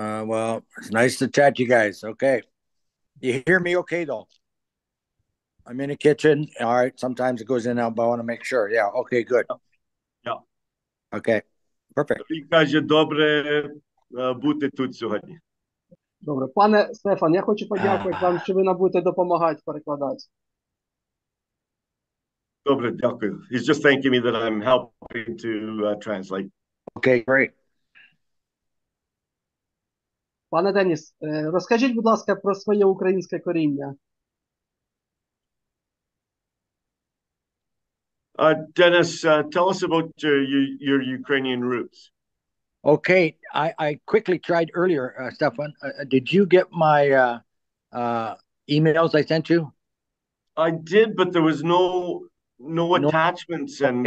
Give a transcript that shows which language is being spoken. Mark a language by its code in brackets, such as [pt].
[en] Well, it's nice to chat to you guys. Okay. You hear me okay, though? I'm in the kitchen. All right. Sometimes it goes in and out, but I want to make sure. Yeah. Okay, good. Yeah. Okay. Perfect. [uk] Тобі каже, добре бути тут сьогодні. Добре. Пане Стефан, я хочу подякувати вам, що ви нам будете допомагати перекладати. Добре, дякую. [en] He's just thanking me that I'm helping to translate. Okay, great. [uk] Пане Деніс, розкажіть, будь ласка, про своє українське коріння. [en] Dennis, tell us about your Ukrainian roots. Okay. I quickly tried earlier, Stefan. Did you get my emails I sent you? I did, but there was no attachments, and